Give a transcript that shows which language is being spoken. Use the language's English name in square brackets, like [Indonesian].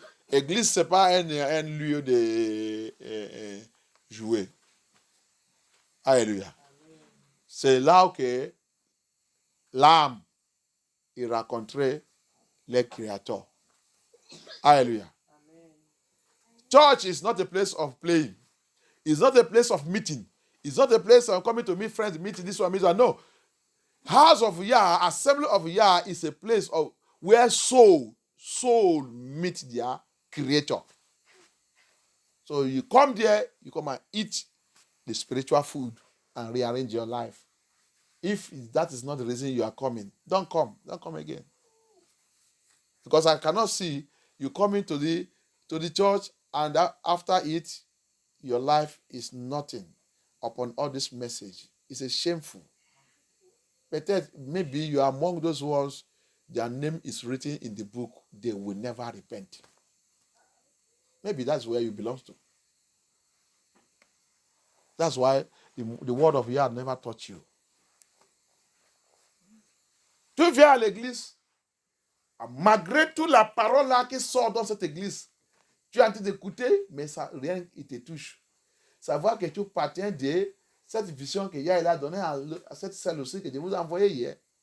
[French] L'église, ce n'est pas un lieu de jouer. Alléluia. C'est là que l'âme est rencontrée les créateurs. Alléluia. [English] Church is not a place of playing. It's not a place of meeting. It's not a place of coming to meet friends, meeting this one, meeting that. No. House of Yah, Assembly of Yah is a place of where soul meet their creator. So you come there, you come and eat the spiritual food and rearrange your life. If that is not the reason you are coming, don't come again. Because I cannot see you coming to the church and after it, your life is nothing upon all this message. It's a shameful. But maybe you are among those ones, their name is written in the book, they will never repent. Maybe that's where you belong to. That's why the word of Yah never taught you. [French] Tu viens à l'église, malgré toute la parole là qui sort dans cette église, tu es en train d'écouter, mais ça, rien ne te touche. Savoir que tu appartiens de cette vision que Yah a donnée à cette celle aussi que je vous ai envoyée hier.